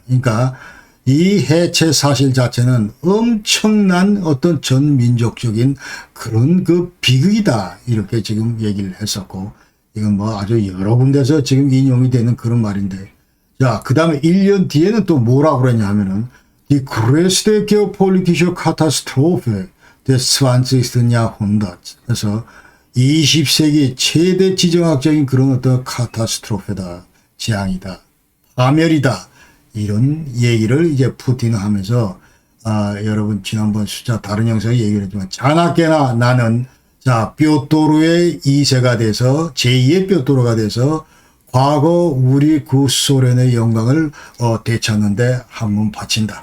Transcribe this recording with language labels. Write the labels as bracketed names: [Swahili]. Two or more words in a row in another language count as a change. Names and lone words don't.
[Korean] 그러니까 이 해체 사실 자체는 엄청난 어떤 전민족적인 그런 그 비극이다 이렇게 지금 얘기를 했었고 이건 뭐 아주 여러 군데서 지금 인용이 되는 그런 말인데 자 그 다음에 1년 뒤에는 또 뭐라고 그랬냐 하면은 [German] Die größte geopolitische Katastrophe des 20. Jahrhunderts. [Korean] 그래서 20세기 최대 지정학적인 그런 어떤 카타스트로페다, 재앙이다, 파멸이다. 이런 얘기를 이제 푸틴 하면서, 여러분 지난번 다른 영상에 얘기를 했지만, 자나깨나 나는, 뾰또르의 2세가 돼서, 제2의 뾰또르가 돼서, 과거 우리 구소련의 영광을 되찾는데 한 번 바친다.